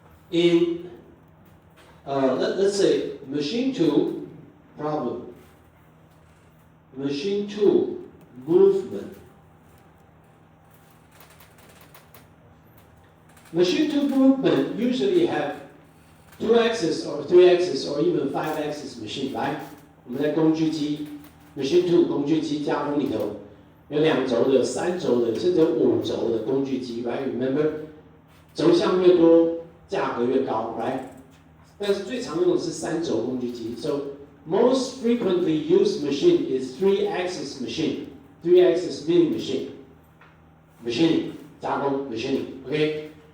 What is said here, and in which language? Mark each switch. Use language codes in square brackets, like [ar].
[en] In, let's say, machine tool problem, machine tool movement. Machine tool movement usually have 2-axis or 3-axis or even 5-axis machine, right? [zh] 我们在工具机 machine tool 工具机加工里头有2轴的、3轴的，甚至有5轴的工具机 ， [en] right? Remember， [zh] 轴向越多，价格越高 ， [en] right? [zh] 但是最常用的是3轴工具机 [en] ，so most frequently used machine is 3-axis machine, 3-axis milling machine, machining [zh] 加工 [en] machining, okay?